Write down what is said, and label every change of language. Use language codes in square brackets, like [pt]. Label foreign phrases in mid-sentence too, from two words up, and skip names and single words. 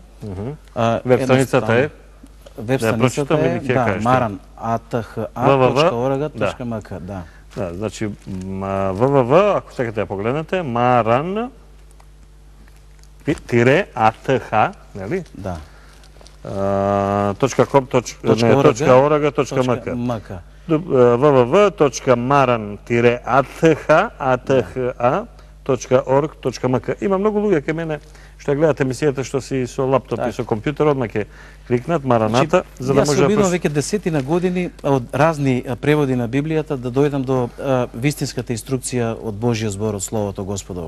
[mk] Веб страницата е maran.ath.org.mk. Да, значи www, ако сакате да погледнете, maran-ath, нели? Да. .com.org.mk www.maran-ath.org.mk. Има многу луѓе кај мене што гледате емисијата што си со лаптоп и со компјутер, одма ќе кликнат Мараната, за да може да... Јас се обидувам веќе десетина години од разни преводи на Библијата да дојдам до вистинската инструкција од Божјиот збор, од Словото Господово.